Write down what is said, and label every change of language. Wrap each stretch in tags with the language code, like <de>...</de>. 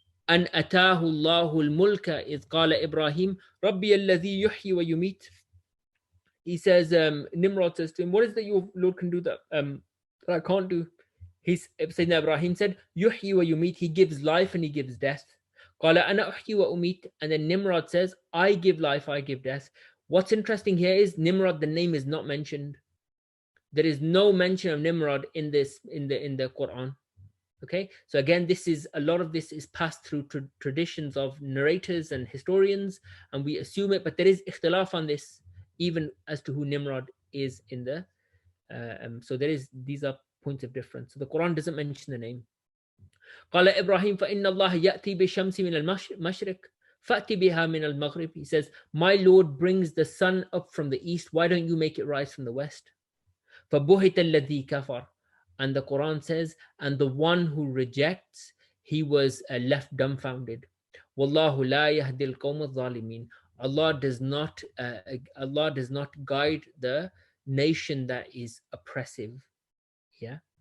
<ar>أن أتاه الله الملك إذ قال إبراهيم ربي الذي يحيي ويميت.</ar> <en>He says, Nimrod says to him, what is that your Lord can do that I can't do? Sayyidina Ibrahim said,</en> <ar>Yuhyi wa yumit,</ar> <en>he gives life and he gives death.</en> <ar>Qala ana uhyi wa umit,</ar> <en>and then Nimrod says, I give life, I give death. What's interesting here is Nimrod, the name is not mentioned. There is no mention of Nimrod in the Quran. Okay, so again, this is a lot of this is passed through traditions of narrators and historians, and we assume it, but there is ikhtilaf on this, even as to who Nimrod is in the so there is, these are points of difference. So the Quran doesn't mention the name.</en> <ar>قال إبراهيم فإن الله يأتي بالشمس من المشرق فأتي بها من المغرب.</ar> <en>He says, my Lord brings the sun up from the east, why don't you make it rise from the west?</en> <ar>فبهت الذي كفر.</ar> <en>And the Quran says, and the one who rejects, he was left dumbfounded.</en> <ar>Wallahu la yahdi al-qawm al-zalimin.</ar> <en>Allah does not guide the nation that is oppressive. Yeah.</en>